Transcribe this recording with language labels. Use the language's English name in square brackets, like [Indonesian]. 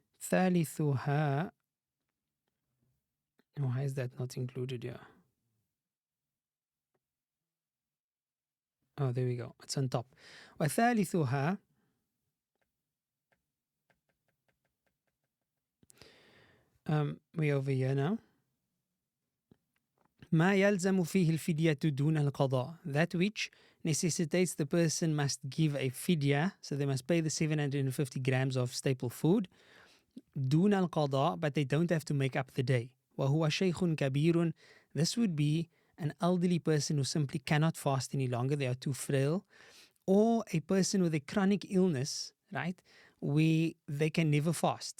[English] Thalithuha, why is that not included here? Oh, there we go. It's on top. وثالثها, we're over here now. [Arabic] ما يلزم فيه الفدية دون القضاء. [English] That which necessitates the person must give a fidya, so they must pay the 750 grams of staple food. [Arabic] دون القضاء, [English] but they don't have to make up the day. [Arabic] وهو شيخ كبير. [English] This would be an elderly person who simply cannot fast any longer, they are too frail, or a person with a chronic illness, right, where they can never fast.